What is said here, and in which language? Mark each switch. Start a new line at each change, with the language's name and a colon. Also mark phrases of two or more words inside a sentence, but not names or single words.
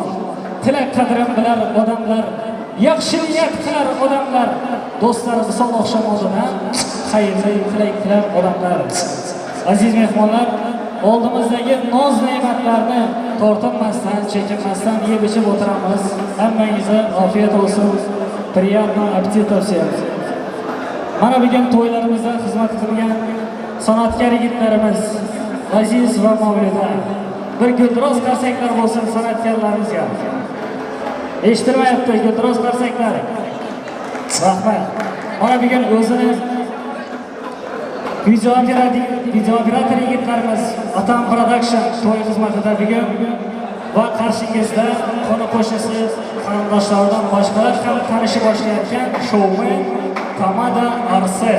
Uzbek: Tilak qadrin bilar odamlar, yaxshi niyat qilar odamlar, do'stlar misol oqshom oldidan xayrli tilak qilar odamlar. Aziz mehmonlar, oldimizdagi noz-ne'matlarni tortinmasdan, chekinmasdan yeb ichib o'tiramiz. Hammangizga afiyat olsun.
Russian: Приятного аппетита всем.
Uzbek: Mana bugun to'ylarimizda xizmat qilgan san'atkor yigitlarimiz Aziz va Mavluda. Bir guldiroz qarsaklar bo'lsin san'atkorlarimizga. Eshitmayapti, guldiroz qarsaklar. Rahmat. Mana bugun o'zini videooperator yigitlarimiz Atam Production to'y xizmatida bugun va qarshingizda qo'ni qo'shnisi qarindoshlardan boshqalar ham tanishib boshlayotgan shoumen Tamada Arsel.